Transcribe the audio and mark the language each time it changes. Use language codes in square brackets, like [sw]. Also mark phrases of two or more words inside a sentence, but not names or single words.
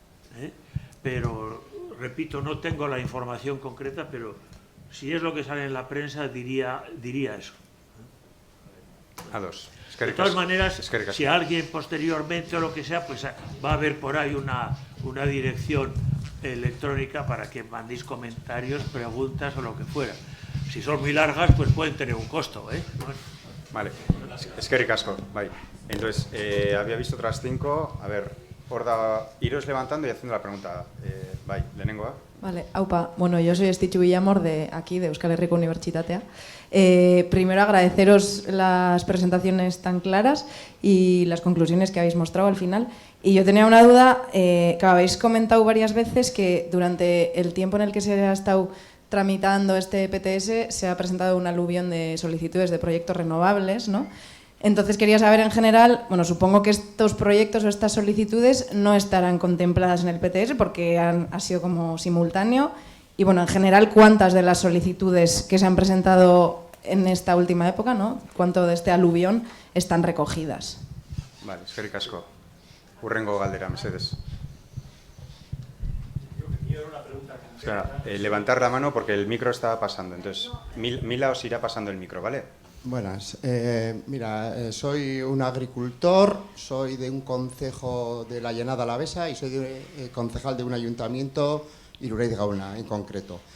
[es] Pero, repito, no tengo la información concreta, pero si es lo que sale en la prensa, diría eso. A dos. De todas maneras, si alguien posteriormente o lo que sea, pues va a haber por ahí una dirección electrónica para que mandéis comentarios, preguntas o lo que fuera. Si son muy largas, pues pueden tener un costo, Bueno. [eu] Vale, eskerrik asko, bai. [es] Entonces, había visto otras 5, a ver, Horda, iros levantando y haciendo la pregunta. [eu] Bai, lehenengoa. [es] Vale, aupa. Bueno, yo soy Estitxu Villamor de aquí, de Euskal Herriko Unibertsitatea. Primero agradeceros las presentaciones tan claras y las conclusiones que habéis mostrado al final. Y yo tenía una duda, que habéis comentado varias veces que durante el tiempo en el que se ha estado tramitando este PTS se ha presentado un aluvión de solicitudes de proyectos renovables, ¿no? Entonces quería saber en general, bueno, supongo que estos proyectos o estas solicitudes no estarán contempladas en el PTS porque ha sido como simultáneo. Y bueno, en general, ¿cuántas de las solicitudes que se han presentado en esta última época, ¿no? ¿Cuánto de este aluvión están recogidas? Vale, [eu] eskerrik asko. Hurrengo galdera, mesedes. [es] Espera, levantar la mano porque el micro está pasando. Entonces, Mila os irá pasando el micro, ¿vale? Buenas. Mira, soy un agricultor, soy de un concejo de la Llanada Alavesa y soy concejal de un ayuntamiento, Iruraiz Gauna en concreto.